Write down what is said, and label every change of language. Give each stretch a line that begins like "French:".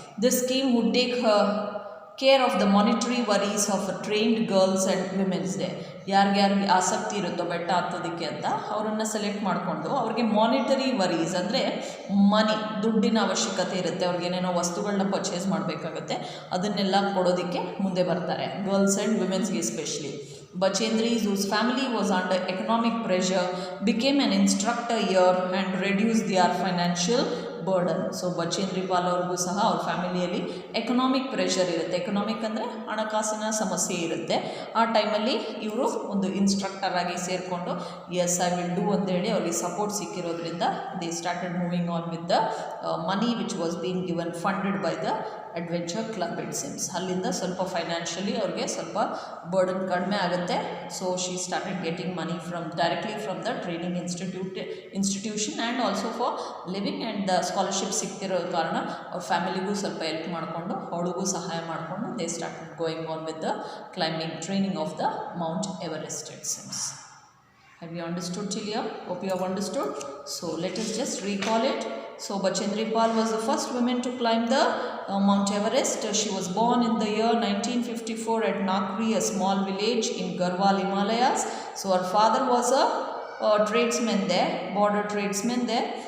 English: This scheme would take care of the monetary worries of trained girls and women's day.
Kannada: ಯಾರಿಗೆ ಆಸಕ್ತಿ ಇರುತ್ತೋ ಬೆಟ್ಟ ಹತ್ತೋದಕ್ಕೆ ಅಂತ ಅವರನ್ನು ಸೆಲೆಕ್ಟ್ ಮಾಡಿಕೊಂಡು ಅವ್ರಿಗೆ ಮಾನಿಟರಿ ವರೀಸ್ ಅಂದರೆ ದುಡ್ಡಿನ ಅವಶ್ಯಕತೆ ಇರುತ್ತೆ, ಅವ್ರಿಗೆ ಏನೇನೋ ವಸ್ತುಗಳನ್ನ ಪರ್ಚೇಸ್ ಮಾಡಬೇಕಾಗತ್ತೆ, ಅದನ್ನೆಲ್ಲ ಕೊಡೋದಕ್ಕೆ ಮುಂದೆ ಬರ್ತಾರೆ, girls and ವಿಮೆನ್ಸ್ಗೆ especially.
English: Bachendri, whose family was under economic pressure, became an instructor here and reduced their financial burden.
Kannada: So Bachendri Pal ಅವ್ರಿಗೂ ಸಹ ಅವ್ರ ಫ್ಯಾಮಿಲಿಯಲ್ಲಿ ಎಕನಾಮಿಕ್ ಪ್ರೆಷರ್ ಇರುತ್ತೆ. ಎಕನಾಮಿಕ್ ಅಂದರೆ ಹಣಕಾಸಿನ ಸಮಸ್ಯೆ ಇರುತ್ತೆ. ಆ ಟೈಮಲ್ಲಿ ಇವರು ಒಂದು ಇನ್ಸ್ಟ್ರಕ್ಟರ್ ಆಗಿ ಸೇರಿಕೊಂಡು
English: yes I will do
Kannada: ಅಂತೇಳಿ ಅವ್ರಿಗೆ support ಸಿಕ್ಕಿರೋದ್ರಿಂದ
English: They started moving on with the money which was been given funded by the adventure club it seems.
Kannada: ಅಲ್ಲಿಂದ ಸ್ವಲ್ಪ ಫೈನಾನ್ಷಿಯಲಿ ಅವ್ರಿಗೆ ಸ್ವಲ್ಪ ಬರ್ಡನ್ ಕಡಿಮೆ ಆಗುತ್ತೆ.
English: so she started getting money from directly from the training institution and also for living and the scholarship
Kannada: ಸಿಗ್ತಿರೋ ಕಾರಣ ಅವ್ರ ಫ್ಯಾಮಿಲಿಗೂ ಸ್ವಲ್ಪ help ಮಾಡಿಕೊಂಡು ಅವಳಿಗೂ ಸಹಾಯ ಮಾಡಿಕೊಂಡು
English: They started going on with the climbing training of the Mount Everest it seems. Have you understood till here? Hope you have understood. So let us just recall it. So Bachendri Pal was the first woman to climb the Mount Everest. She was born in the year 1954 at Nakri, a small village in Garhwal, Himalayas. So her father was a tradesman there, border tradesman there.